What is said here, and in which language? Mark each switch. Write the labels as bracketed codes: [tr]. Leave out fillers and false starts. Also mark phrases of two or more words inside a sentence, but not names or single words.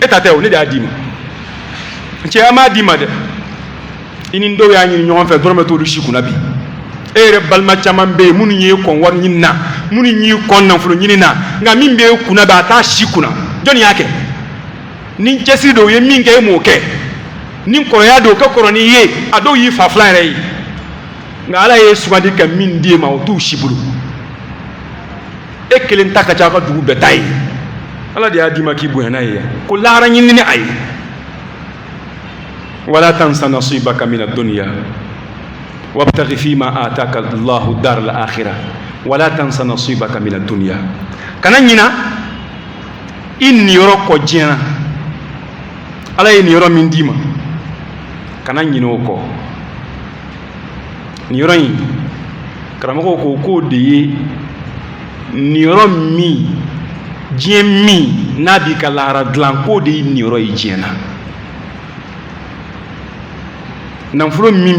[bm] e ta tɛ o ne de y'a d'i ma cɛ a m'a d'i ma dɛ i ni dɔw y'a ɲini ɲɔgɔn fɛ dɔrɔmɛ t'olu si kunna bi e yɛrɛ balima caman bɛ yen minnu y'i kɔn wari ɲini na minnu y'i kɔn nafolo ɲini na nka min bɛ e kunna bɛ a t'a si kunna jɔnni y'a kɛ ni cɛsiri don u ye min kɛ e m'o kɛ ni kɔrɔya don o ka kɔrɔ n'i ye a dɔw y'i fa filan yɛrɛ ye nka ala ye sugandi ka min d'e ma o t'u si bolo e kelen ta ka ca a ka dugu bɛɛ ta ye ala de y'a d'i ma k'i bonya n'a ye ko lahara ɲini ni a ye [ar] ولا تنس نصيبك من الدنيا وابتغ فيما آتاك الله الدار الآخرة ولا تنس نصيبك من الدنيا [bm] kana ɲina i niyɔrɔ kɔ diɲɛ na ala ye niyɔrɔ min d'i ma kana ɲinɛ o kɔ niyɔrɔ in karamɔgɔw ko k'o de ye niyɔrɔ min diɲɛ min n'a b'i ka lahara dilan k'o de ye niyɔrɔ ye diɲɛ na nafolo min